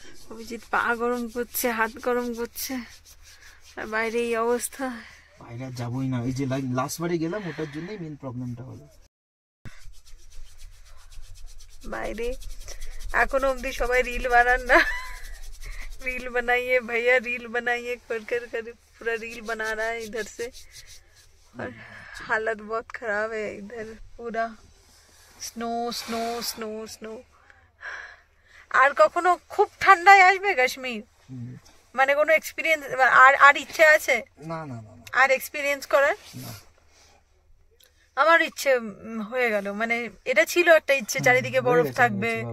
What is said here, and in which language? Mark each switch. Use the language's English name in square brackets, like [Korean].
[Bangla] অভিজিৎ পা গরম করছে, হাত গরম করছে, আর বাইরে এই অবস্থা। বাইরে যাবই না, এই যে লাস্ট বারে গেলাম ওটার জন্যই মেন প্রবলেমটা হলো। বাইরে এখনো অব্দি সবাই रील বানান না, [Hindi] रील बनाइए भैया, रील बनाइए कर कर कर पूरा रील बना रहा है इधर से, और हालत बहुत खराब है इधर, पूरा स्नो स्नो स्नो स्नो। [Bangla] আর কখনো খুব ঠান্ডায় আসবে কাশ্মীর, মানে কোনো এক্সপেরিয়েন্স আর ইচ্ছে আছে? না না না, আর এক্সপেরিয়েন্স করার আমার ইচ্ছে হয়ে গেল, মানে এটা ছিল একটা ইচ্ছে, চারিদিকে বরফ থাকবে।